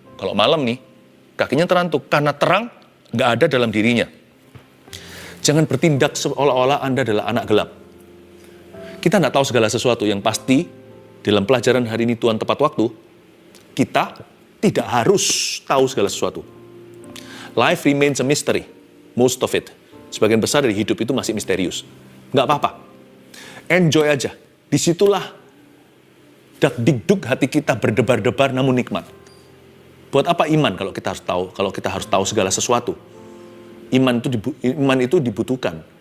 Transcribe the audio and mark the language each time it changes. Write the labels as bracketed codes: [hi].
[id] Kalau malam nih, kakinya terantuk karena terang nggak ada dalam dirinya. Jangan bertindak seolah-olah Anda adalah anak gelap. Kita nggak tahu segala sesuatu. Yang pasti, dalam pelajaran hari ini Tuhan tepat waktu, kita tidak harus tahu segala sesuatu. [en] Life remains a mystery, most of it. [id] Sebagian besar dari hidup itu masih misterius. Nggak apa-apa. Enjoy aja. Disitulah dak-dikduk hati kita berdebar-debar namun nikmat. Buat apa iman kalau kita harus tahu segala sesuatu? Iman itu dibutuhkan.